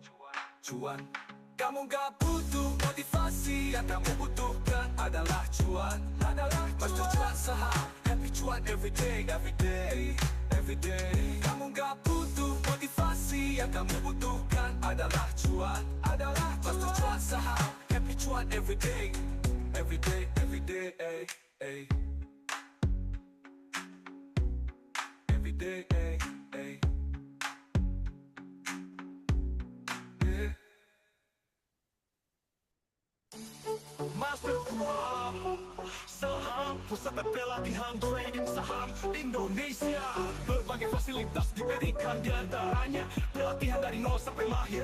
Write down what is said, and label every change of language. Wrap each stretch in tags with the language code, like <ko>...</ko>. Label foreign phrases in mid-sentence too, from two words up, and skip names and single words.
<id>Kamu gak butuh motivasi, yang kamu butuhkan adalah cuan. Master cuan saham, happy cuan everyday. Kamu gak butuh motivasi, yang kamu butuhkan adalah cuan. Master cuan saham, happy cuan everyday.</id> <en>Everyday, ay, ay. Everyday, ay, ay. Yeah.</en> <id>Master cuan saham, pusat pelatihan trading saham Indonesia. Berbagai fasilitas diberikan, di antaranya pelatihan dari nol sampai mahir.</id>